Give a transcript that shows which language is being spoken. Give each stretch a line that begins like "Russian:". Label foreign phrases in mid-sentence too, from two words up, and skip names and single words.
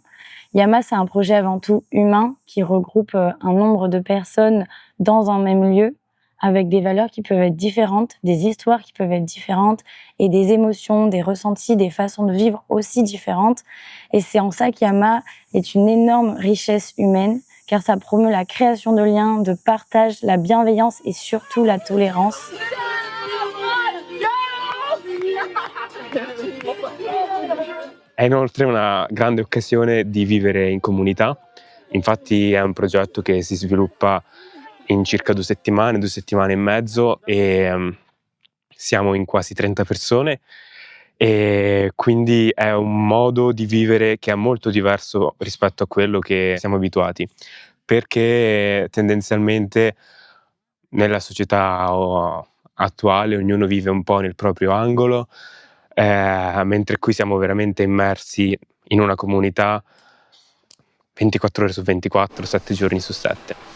French: Yama, c'est un projet avant tout humain qui regroupe un nombre de personnes dans un même lieu avec des valeurs qui peuvent être différentes, des histoires qui peuvent être différentes et des émotions, des ressentis, des façons de vivre aussi différentes. Et c'est en ça qu'Yama est une énorme richesse humaine car ça promeut la création de liens, de partage, la bienveillance et surtout la tolérance.
Italian: È inoltre una grande occasione di vivere in comunità, infatti è un progetto che si sviluppa in circa 2 settimane e mezzo e siamo in quasi 30 persone e quindi è un modo di vivere che è molto diverso rispetto a quello che siamo abituati, perché tendenzialmente nella società attuale ognuno vive un po' nel proprio angolo, mentre qui siamo veramente immersi in una comunità 24 ore su 24, 7 giorni su 7.